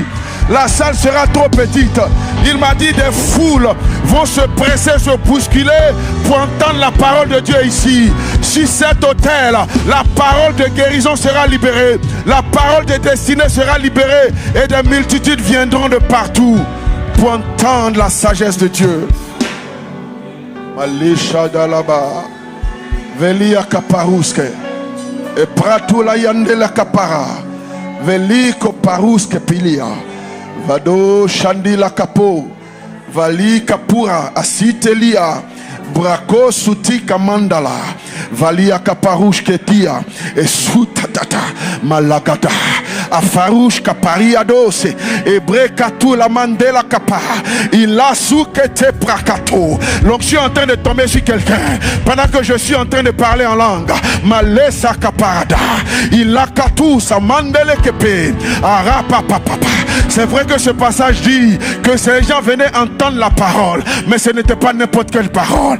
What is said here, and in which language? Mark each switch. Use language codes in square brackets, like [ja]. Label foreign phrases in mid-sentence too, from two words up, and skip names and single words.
[fr] La salle sera trop petite. Il m'a dit des foules vont se presser, se bousculer pour entendre la parole de Dieu ici. Sur cet autel, la parole de guérison sera libérée. La parole de destinée sera libérée. Et des multitudes viendront de partout pour entendre la sagesse de Dieu. Malisha dalaba, velia kaparuske, et pratula yandela kapara, veliko paruske pilia. Vado Shandila Kapo, Vali Kapura, Asitelia, Brako Sutika Mandala, Valia Kaparush Ketia, et Sutatata, Malagata. Afarouche kapariados. Ebrekatou la mandela kapa. Il a soukete prakato. L'onction est en train de tomber sur quelqu'un. Pendant que je suis en train de parler en langue. Malesa kaparada. Il a katou sa mandele kepe. Arapapapapa. C'est vrai que ce passage dit que ces gens venaient entendre la parole, mais ce n'était pas n'importe quelle parole.